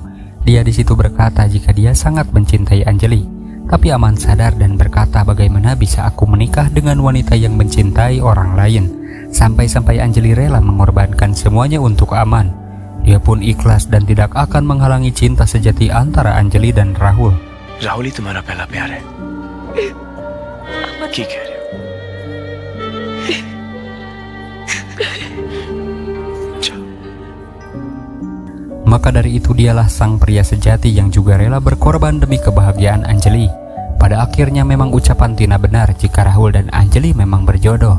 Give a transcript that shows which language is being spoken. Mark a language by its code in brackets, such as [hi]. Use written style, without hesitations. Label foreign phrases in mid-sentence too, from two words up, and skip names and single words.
[id] Dia di situ berkata jika dia sangat mencintai Anjali. Tapi Aman sadar dan berkata, bagaimana bisa aku menikah dengan wanita yang mencintai orang lain. Sampai-sampai Anjali rela mengorbankan semuanya untuk Aman. Dia pun ikhlas dan tidak akan menghalangi cinta sejati antara Anjali dan Rahul. [hi] राहुल ही तुम्हारा पहला प्यार है की कह रहे हो [id] Maka dari itu dialah sang pria sejati yang juga rela berkorban demi kebahagiaan Anjali. Pada akhirnya memang ucapan Tina benar jika Rahul dan Anjali memang berjodoh.